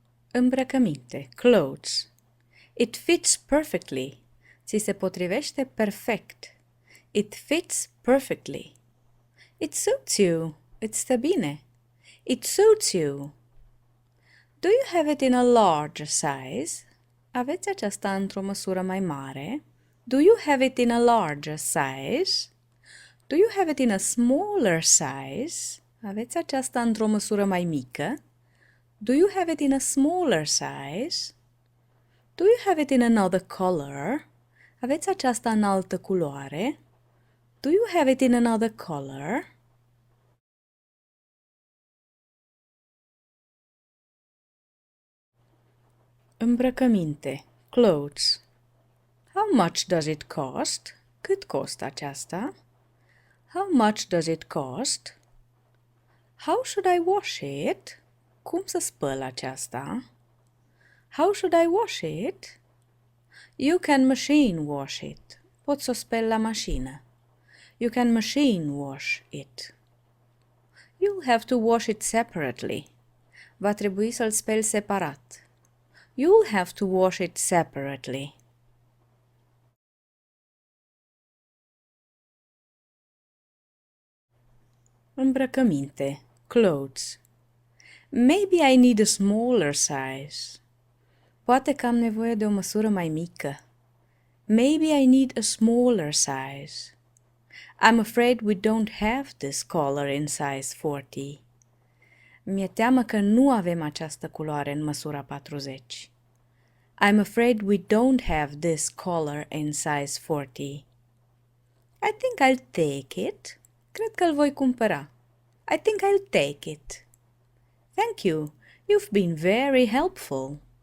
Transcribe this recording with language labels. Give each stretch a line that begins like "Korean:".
English: Îmbrăcăminte. Clothes. It fits perfectly.
Romanian: Ți se potrivește perfect.
English: It fits perfectly. It suits you.
Romanian: Îți stă bine.
English: It suits you. Do you have it in a larger size?
Romanian: Aveți aceasta într-o măsură mai mare?
English: Do you have it in a larger size? Do you have it in a smaller size?
Romanian: Aveți aceasta într-o măsură mai mică?
English: Do you have it in a smaller size? Do you have it in another color?
Romanian: Aveți aceasta în altă culoare?
English: Do you have it in another color? Îmbrăcăminte. Clothes. How much does it cost?
Romanian: Cât costă aceasta?
English: How much does it cost? How should I wash it?
Romanian: Cum să spăl aceasta?
English: How should I wash it? You can machine wash it.
Romanian: Poți să o speli la mașină.
English: You can machine wash it. You'll have to wash it separately.
Romanian: Va trebui să-l speli separat.
English: You'll have to wash it separately. Îmbrăcăminte. Clothes. Maybe I need a smaller size.
Romanian: Poate că am nevoie de o măsură mai mică.
English: Maybe I need a smaller size. I'm afraid we don't have this color in size 40.
Romanian: Mi-e teamă că nu avem această culoare în măsura 40.
English: I'm afraid we don't have this color in size 40. I think I'll take it.
Romanian: Cred că îl voi cumpăra.
English: I think I'll take it. Thank you. You've been very helpful.